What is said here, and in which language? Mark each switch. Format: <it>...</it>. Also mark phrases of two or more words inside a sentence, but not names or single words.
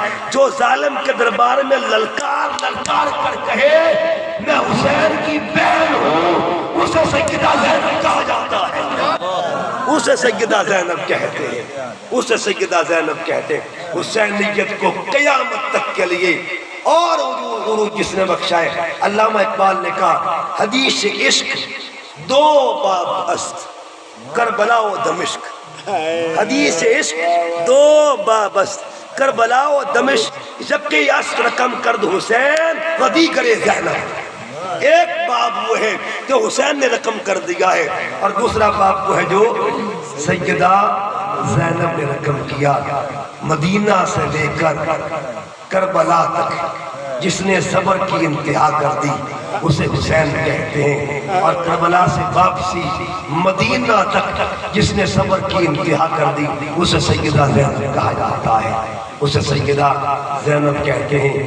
<ur>جو ظالم کے دربار میں للکار للکار کر کہے میں حسین کی بہن ہوں، اسے سیدہ زینب کہا جاتا ہے، اسے سیدہ زینب کہتے ہیں، اسے سیدہ زینب کہتے ہیں۔ حسینیت کو قیامت تک کے لیے اور عروج جس نے بخشا ہے۔ علامہ اقبال نے کہا</ur> <fa>حدیث عشق دو باب است کربلا و دمشق، حدیث عشق دو باب است کربلا و دمشق، یکی است رقم کرد حسین و دیگر زینب۔</fa> <ur>ایک باب وہ ہے جو حسین نے رقم کر دیا ہے، اور دوسرا باب وہ ہے جو سیدہ زینب نے رقم کیا۔ مدینہ سے لے کر کربلا تک جس نے صبر کی انتہا کر دی اسے حسین کہتے ہیں، اور کربلا سے واپسی مدینہ تک جس نے صبر کی انتہا کر دی اسے سیدہ زینب کہا جاتا ہے، اسے سیدہ زینب کہتے ہیں۔</ur>